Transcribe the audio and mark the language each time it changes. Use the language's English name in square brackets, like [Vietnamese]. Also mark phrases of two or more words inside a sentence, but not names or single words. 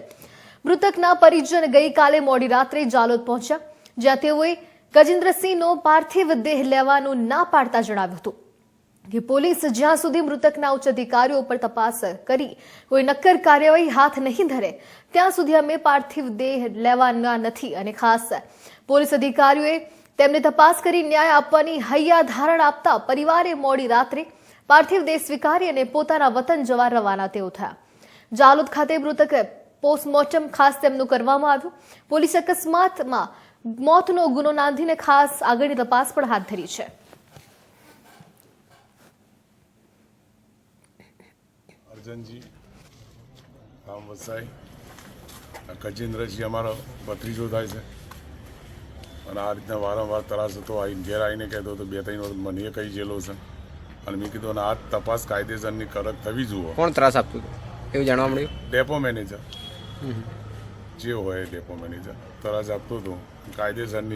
[Gujarati] મૃતકના પરિજન ગઈકાલે મોડી રાત્રે જાલોદ પહોંચ્યા, જ્યાં તેઓએ ગજેન્દ્રસિંહનો પાર્થિવ દેહ લેવાનું ના પાડતા જણાવ્યું હતું કે પોલીસ જ્યાં સુધી મૃતકના ઉચ્ચ અધિકારીઓ પર તપાસ કરી કોઈ નક્કર કાર્યવાહી હાથ નહીં ધરે ત્યાં સુધી અમે પાર્થિવ દેહ લેવાના નથી અને ખાસ પોલીસ અધિકારીઓએ તેમને તપાસ કરી ન્યાય આપવાની હૈયા ધારણ આપતા પરિવારે મોડી રાત્રે પાર્થિવ દેહ સ્વીકારી અને પોતાના વતન જવા રવાના તેઓ થયા। જાલોદ ખાતે મૃતક પોસ્ટમોર્ટમ ખાસ તેમનું કરવામાં આવ્યું। પોલીસ અકસ્માતમાં મોતનો ગુનો નોંધીને ખાસ આગળની તપાસ પણ હાથ ધરી છે। અર્જનજી ગામ વસાઈ ગજેન્દ્રજી અમારો ભત્રીજો થાય છે અને આ રીતના વારંવાર ત્રાસ હતો। આવીને ઘેર આવીને કહેતો હતો 2-3 વખત મને કહી ગયેલો છે અને મેં કીધું અને આ તપાસ કાયદેસરની કડક થવી જોઈએ। કોણ ત્રાસ આપતું હતું એવું જાણવા મળ્યું? ડેપો મેનેજર જે હોય ડેપો મેનેજર ત્રાસ આપતો હતો કાયદેસરની।